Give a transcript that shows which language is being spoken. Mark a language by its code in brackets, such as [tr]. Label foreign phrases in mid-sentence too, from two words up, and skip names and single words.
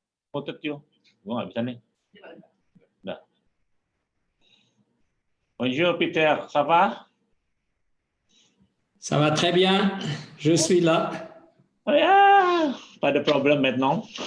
[en] Mutet you. [id] Gua nggak bisa nih. Udah. [fr] Bonjour Peter, ça va? Ça va très bien, je suis là. [en] Oh yeah, [fr] pas de problème maintenant.